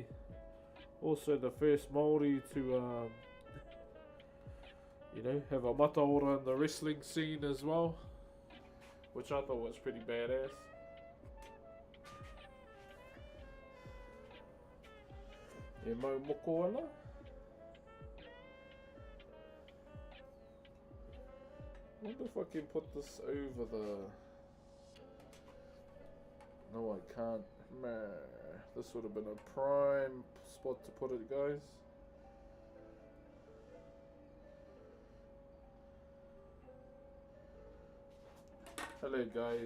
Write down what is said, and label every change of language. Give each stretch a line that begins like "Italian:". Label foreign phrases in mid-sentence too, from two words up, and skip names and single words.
English: Also the first Maori to, you know, have a mataora in the wrestling scene as well. Which I thought was pretty badass.
Māori: E mau moko ana.
English: I wonder if I can put this over the... No, I can't. Man, this would have been a prime spot to put it, guys. Hello, guys.